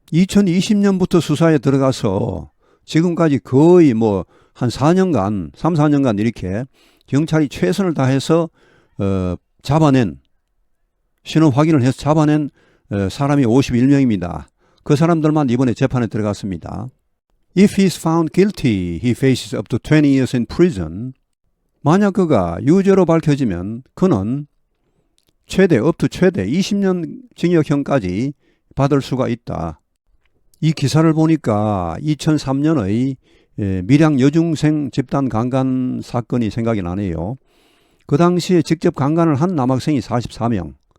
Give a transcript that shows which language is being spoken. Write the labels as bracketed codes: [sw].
[ko] 2020년부터 수사에 들어가서 지금까지 거의 뭐 한 4년간, 3, 4년간 이렇게 경찰이 최선을 다해서 잡아낸, 신원 확인을 해서 잡아낸 사람이 51명입니다. 그 사람들만 이번에 재판에 들어갔습니다. [en] If he is found guilty, he faces up to 20 years in prison. [ko] 만약 그가 유죄로 밝혀지면 그는 최대, [en] up to [ko] 최대 20년 징역형까지 받을 수가 있다. 이 기사를 보니까 2003년의 밀양 여중생 집단 강간 사건이 생각이 나네요. 그 당시에 직접 강간을 한 남학생이 44명.